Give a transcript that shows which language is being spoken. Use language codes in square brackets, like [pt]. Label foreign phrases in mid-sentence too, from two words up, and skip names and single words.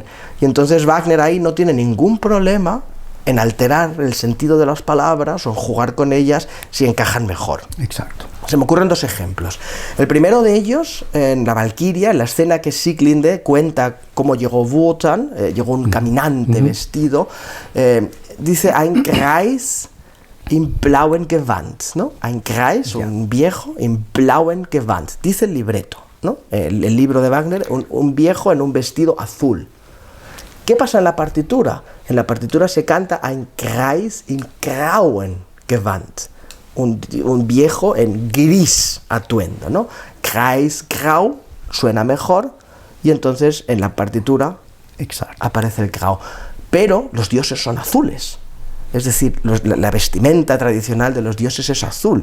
[es] Y entonces Wagner ahí no tiene ningún problema en alterar el sentido de las palabras o en jugar con ellas si encajan mejor. Exacto. Se me ocurren dos ejemplos. El primero de ellos, en la Valquiria, en la escena que Sieglinde cuenta cómo llegó Wotan, llegó un caminante vestido, dice [de] ein Greis im blauen Gewand, [es] ¿no? [de] Ein Greis, [es] un viejo, [de] im blauen Gewand, [es] dice el libreto, ¿no? El libro de Wagner, un viejo en un vestido azul. ¿Qué pasa en la partitura? En la partitura se canta [de] ein Greis im grauen Gewand. [es] Un viejo en gris atuendo, ¿no? [de] Greis, grau, [es] suena mejor, y entonces en la partitura aparece el grau. Pero los dioses son azules. Es decir, la vestimenta tradicional de los dioses es azul.